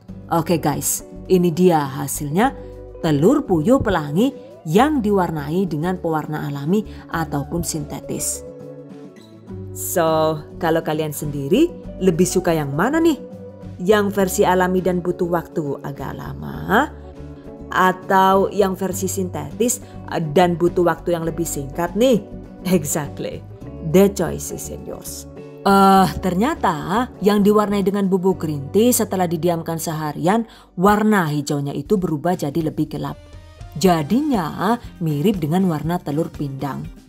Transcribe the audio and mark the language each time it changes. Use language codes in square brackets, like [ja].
[id] Oke guys, ini dia hasilnya telur puyuh pelangi yang diwarnai dengan pewarna alami ataupun sintetis. So, kalau kalian sendiri lebih suka yang mana nih? Yang versi alami dan butuh waktu agak lama? Atau yang versi sintetis dan butuh waktu yang lebih singkat nih? [en] Exactly, the choice is in yours. [id] Ternyata yang diwarnai dengan bubuk green tea setelah didiamkan seharian, warna hijaunya itu berubah jadi lebih gelap. Jadinya mirip dengan warna telur pindang.